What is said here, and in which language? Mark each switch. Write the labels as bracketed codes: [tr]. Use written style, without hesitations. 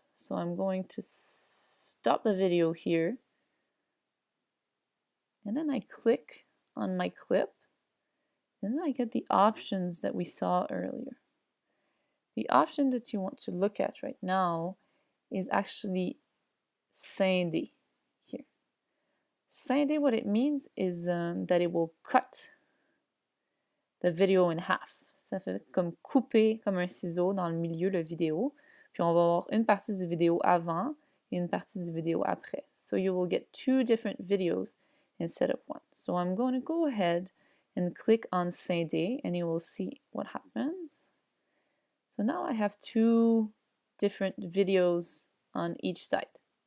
[en] So I'm going to stop the video here, and then I click on my clip, and then I get the options that we saw earlier. The option that you want to look at right now is actually scinder here. Scinder, what it means is that it will cut the video in half. [fr] Ça fait comme couper comme un ciseau dans le milieu de la vidéo. Puis on va avoir une partie du vidéo avant et une partie du vidéo après. [en] So you will get two different videos instead of one. So I'm going to go ahead and click on scinder and you will see what happens. So now I have two different videos on each side.